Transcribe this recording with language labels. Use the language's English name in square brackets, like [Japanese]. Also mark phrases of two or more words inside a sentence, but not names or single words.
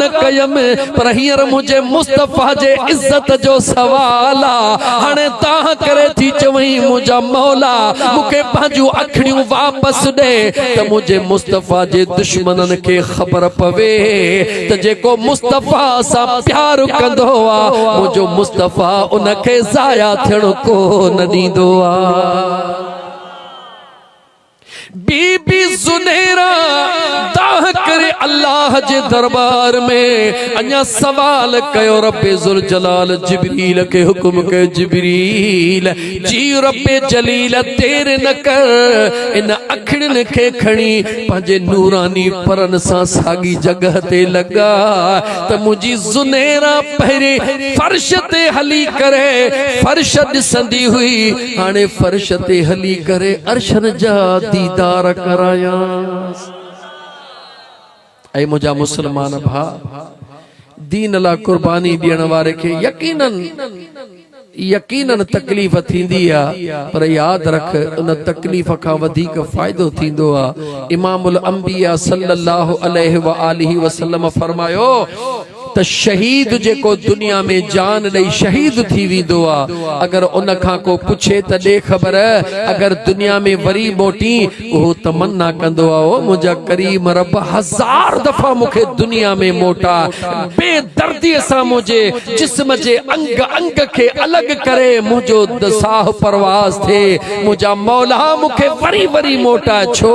[Sindhi] कयमि पर हींअर मुंहिंजे मुस्तफ़ा जे इज़त जो सवाल आहे हाणे तव्हां करे थी चवई मुंहिंजा मौला मूंखे पंहिंजूं अखियूं वापसि ॾे त मुंहिंजे मुस्तफ़ा जे दुश्मननि खे ख़बर पवे त जेको मुस्तफ़ा सां प्यार कंदो आहे मुंहिंजो मुस्तफ़ा उनखे ज़ाया थियण कोन ॾींदो आहे। बीबी ज़ुनैरा दाह करे अल्लाह जे दरबार में अञा सवाल कयो रब्बे ज़ुल जलाल जिब्रील के हुक्म के जिब्रील जी रब्बे जलील देर न कर इन अखियुनि खे खणी पंहिंजे नूरानी परन सां साॻी जगह ते लगा त मुंहिंजी ज़ुनैरा पहिरीं फर्श ते हली करे फर्श ॾिसंदी हुई हाणे फर्श ते हली करे अर्शन जा दीदार करायास। ऐ मुंहिंजा मुसलमान भा दीन ला कुर्बानी ॾियण वारे खे यकीनन तकलीफ़ थींदी आहे पर यादि रख उन तकलीफ़ खां वधीक फ़ाइदो थींदो आहे। इमामुल अंबिया [Arabic] صلى الله عليه وآله وسلم [Sindhi] फरमायो त शहीद जेको दुनिया में जान ॾेई शहीद थी वेंदो आहे अगर उन खां को पुछे त ॾे ख़बर अगर दुनिया में वरी मोटी उहो तमन्ना कंदो आहे ओ मुंहिंजा करीम रब 1000 दफ़ा मूंखे दुनिया में मोटा बेदर्दीअ सां मुंहिंजे जिस्म जे अंग अंग खे अलॻि करे मुंहिंजो दसाह परवाज़ थिए मुंहिंजा मौला मूंखे वरी वरी मोटा छो।